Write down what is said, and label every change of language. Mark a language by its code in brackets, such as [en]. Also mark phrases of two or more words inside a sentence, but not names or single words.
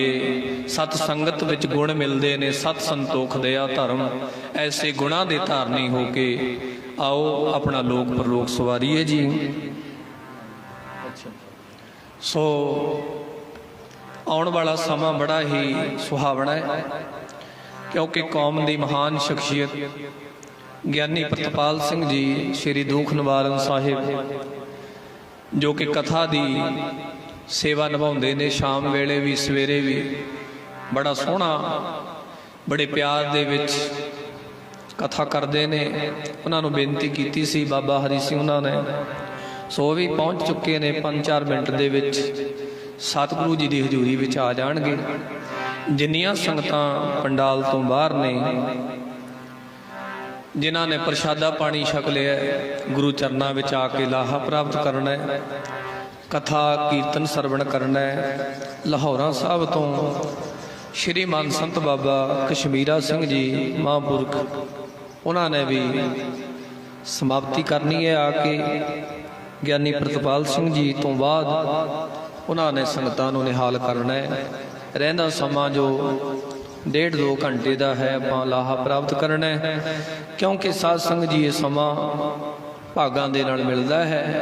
[pa] ਸਤ ਸੰਗਤ ਵਿਚ ਗੁਣ ਮਿਲਦੇ ਨੇ, ਸਤ ਸੰਤੋਖ ਦਯਾ ਧਰਮ, ਐਸੇ ਗੁਣਾਂ ਦੇ ਧਾਰਨੀ ਹੋ ਕੇ ਆਓ ਅਪਣਾ ਲੋਕ ਪਰਲੋਕ ਸਵਾਰੀਏ ਜੀ। ਸੋ ਆਉਣ ਵਾਲਾ ਸਮਾ ਬੜਾ ਹੀ ਸੁਹਾਵਨਾ ਹੈ, ਕਿਉਂਕਿ ਕੌਮ ਦੀ ਮਹਾਨ ਸ਼ਖ਼ਸੀਅਤ ਗਿਆਨੀ ਪ੍ਰਤਪਾਲ ਸਿੰਘ ਜੀ ਸ਼੍ਰੀ ਦੁਖ ਨਿਵਾਰਨ ਸਾਹਿਬ ਜੋ ਕਿ ਕਥਾ ਦੀ ਸੇਵਾ ਨਿਭਾਉਂਦੇ ਨੇ, ਸ਼ਾਮ ਵੇਲੇ ਵੀ ਸਵੇਰੇ ਵੀ ਬੜਾ ਸੋਹਣਾ ਬੜੇ ਪਿਆਰ ਦੇ ਵਿੱਚ ਕਥਾ ਕਰਦੇ ਨੇ। ਉਹਨਾਂ ਨੂੰ ਬੇਨਤੀ ਕੀਤੀ ਸੀ ਬਾਬਾ ਹਰੀ ਸਿੰਘ ਉਹਨਾਂ ਨੇ, ਸੋ ਵੀ ਪਹੁੰਚ ਚੁੱਕੇ ਨੇ। 5-4 ਮਿੰਟ ਦੇ ਵਿੱਚ ਸਤਿਗੁਰੂ ਜੀ ਦੀ ਹਜ਼ੂਰੀ ਵਿੱਚ ਆ ਜਾਣਗੇ। ਜਿੰਨੀਆਂ ਸੰਗਤਾਂ ਪੰਡਾਲ ਤੋਂ ਬਾਹਰ ਨੇ, ਜਿਨ੍ਹੋਂ ਨੇ ਪ੍ਰਸ਼ਾਦਾ ਪਾਨੀ ਛਕ ਲਿਆ, ਗੁਰੂ ਚਰਣੋਂ ਮੇਂ ਆਕੇ ਲਾਹਾ ਪ੍ਰਾਪਤ ਕਰਨਾ ਹੈ, ਕਥਾ ਕੀਰਤਨ ਸਰਵਣ ਕਰਨਾ ਹੈ। ਲਾਹੌਰਾ ਸਾਹਬ ਤੋ ਸ਼੍ਰੀ ਮਾਨ ਸੰਤ ਬਾਬਾ ਕਸ਼ਮੀਰਾ ਸਿੰਘ ਜੀ ਮਹਾਪੁਰਖ ਉਨ੍ਹੋਂ ਨੇ ਭੀ ਸਮਾਪਤੀ ਕਰਨੀ ਹੈ ਆਕੇ। ਗਿਆਨੀ ਪ੍ਰਤਪਾਲ ਸਿੰਘ ਜੀ ਤੋ ਬਾਦ ਉਨ੍ਹੋਂ ਨੇ ਸੰਗਤਾਂ ਨੂੰ ਨਿਹਾਲ ਕਰਨਾ ਹੈ। ਰਹਿੰਦਾ ਸਮਾ ਜੋ 1.5-2 ਘੰਟੇ ਕਾ ਹੈ, ਆਪਾਂ ਲਾਹਾ ਪ੍ਰਾਪਤ ਕਰਨਾ ਹੈ, ਕਿਉਂਕਿ ਸਾਧ ਸੰਗਤ ਜੀ ਯੇ ਸਮਾ ਭਾਗਾਂ ਦੇ ਨਾਲ ਮਿਲਦਾ ਹੈ।